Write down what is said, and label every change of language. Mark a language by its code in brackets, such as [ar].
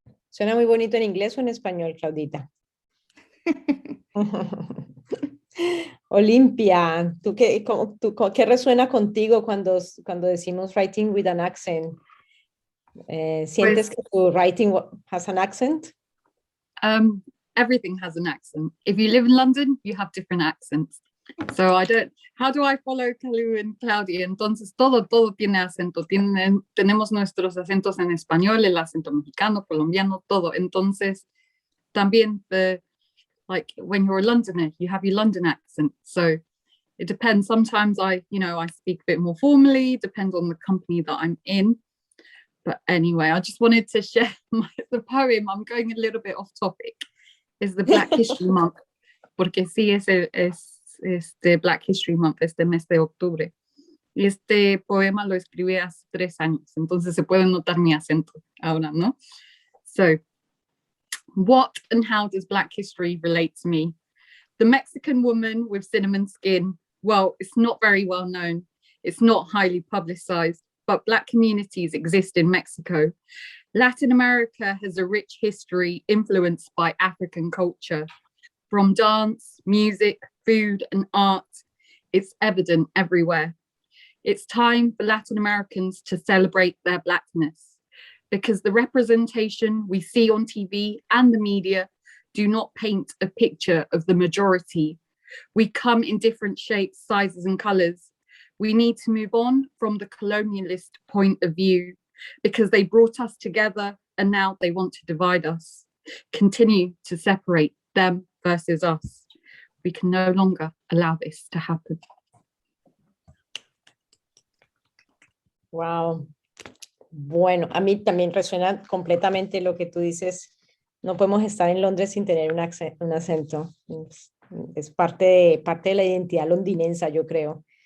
[es] Suena muy bonito en inglés o en español, Claudita. Olimpia, ¿qué resuena contigo cuando decimos [en] writing with an accent? [es] ¿Sientes que tu [en] writing has an accent? Everything has an accent. If you live in London, you have different accents. So how do I follow Kalu and Claudia? [es] Entonces todo tiene acento. Tenemos nuestros acentos en español, el acento mexicano, colombiano, todo. Entonces también [en] like when you're a Londoner, you have your London accent. So it depends. Sometimes I speak a bit more formally, depends on the company that I'm in. But anyway, I just wanted to share the poem. I'm going a little bit off topic. Is the Black History Month. [es] Porque sí, es Black History Month, este mes de octubre. Y este poema lo escribí hace 3 años, entonces se puede notar mi acento ahora, ¿no? [en] So, what and how does Black history relate to me? The Mexican woman with cinnamon skin, well, it's not very well known. It's not highly publicized, but Black communities exist in Mexico. Latin America has a rich history influenced by African culture. From dance, music, food, and art, it's evident everywhere. It's time for Latin Americans to celebrate their Blackness, because the representation we see on TV and the media do not paint a picture of the majority. We come in different shapes, sizes, and colors. We need to move on from the colonialist point of view, because they brought us together and now they want to divide us, continue to separate them versus us. We can no longer allow this to happen. Wow. [es] Bueno, a mí también resuena completamente lo que tú dices. No podemos estar en Londres sin tener un acento. Es parte de la identidad londinense, yo creo.